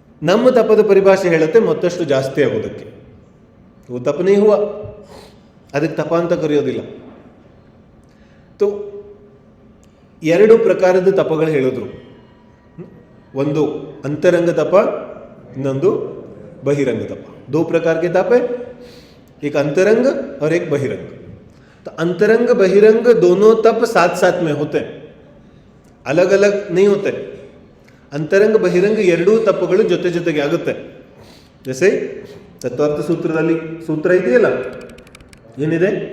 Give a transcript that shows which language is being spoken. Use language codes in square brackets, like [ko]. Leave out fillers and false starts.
[kn] ನಮ್ಮ ತಪದ ಪರಿಭಾಷೆ ಹೇಳುತ್ತೆ ಮತ್ತಷ್ಟು ಜಾಸ್ತಿ ಆಗೋದಕ್ಕೆ. ತಪನೇ ಹುವ, ಅದಕ್ಕೆ ತಪ ಅಂತ ಕರೆಯೋದಿಲ್ಲ. तो 2 ಪ್ರಕಾರದ ತಪಗಳು ಹೇಳಿದ್ರು. ಒಂದು ಅಂತರಂಗ ತಪ, ಇನ್ನೊಂದು बहिरंग तप. [hi] 2 प्रकार के तप है, एक अंतरंग और एक बहिरंग. तो अंतरंग बहिरंग दोनों तप साथ साथ में होते हैं, अलग अलग नहीं होते. [kn] ಅಂತರಂಗ ಬಹಿರಂಗ ಎರಡೂ ತಪಗಳು ಜೊತೆ ಜೊತೆಗೆ ಆಗುತ್ತೆ. ಜೈಸೆ ತತ್ವಾರ್ಥ ಸೂತ್ರದಲ್ಲಿ ಸೂತ್ರ ಇದೆಯಲ್ಲ, ಏನಿದೆ?